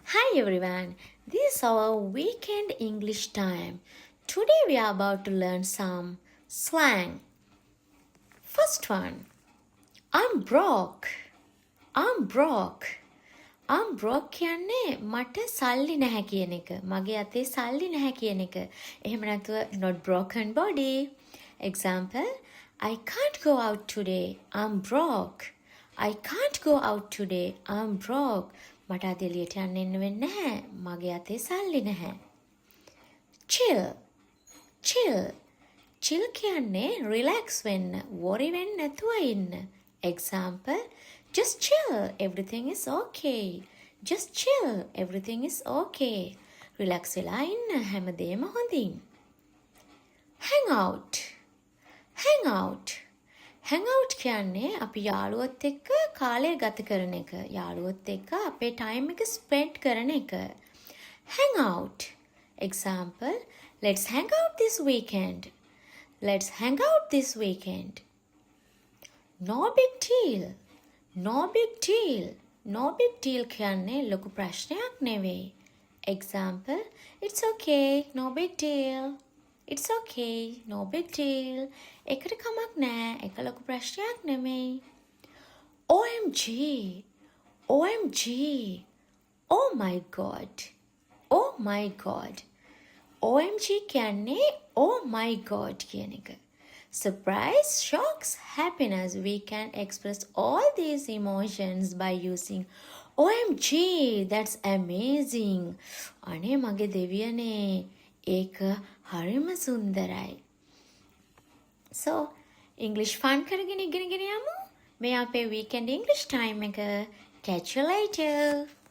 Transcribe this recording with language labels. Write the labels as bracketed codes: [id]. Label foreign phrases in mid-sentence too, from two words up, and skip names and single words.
[en] everyone, this is our weekend English time. Today we are about to learn some slang. First one, I'm broke. I'm broke. I'm broke [si] කියන්නේ මට සල්ලි නැහැ කියන එක. මගේ අතේ සල්ලි නැහැ කියන එක. එහෙම නැතුව [en] not broken body. Example, I can't go out today. I'm broke. I can't go out today. I'm broke. [si] මට අද එළියට යන්න වෙන්නේ නැහැ. මගේ අතේ සල්ලි නැහැ. Chill. Chill. Chill කියන්නේ relax වෙන්න, worry වෙන්න නැතුව ඉන්න. [en] Example, just chill, everything is okay. Just chill, everything is okay. [si] Relax වෙලා ඉන්න, හැමදේම හොඳින්. [en] Hang out. Hang out. Hang out [si] කියන්නේ අපි යාළුවොත් එක්ක කාලය ගත කරන එක. යාළුවොත් එක්ක අපේ time එක spend කරන එක. [en] Hang out. Example, let's hang out this weekend. Let's hang out this weekend. No big deal. No big deal. No big deal [si] කියන්නේ ලොකු ප්‍රශ්නයක් නෙවෙයි. [en] Example, it's okay, no big deal. It's okay, no big deal. [si] එකට කමක් නෑ, එක ලොකු ප්‍රශ්නයක් නෙමෙයි. [en] OMG. OMG. Oh my god. Oh my god. OMG කියන්නේ oh my god කියන එක. Surprise, shocks, happiness. We can express all these emotions by using OMG. That's amazing. [si] අනේ මගේ දෙවියනේ. ඒක හරිම සුන්දරයි. So, [en] English fun [si] කරගෙන ඉගෙනගෙන යමු. මේ අපේ [en] weekend English time [si] එක. [en] Catch you later.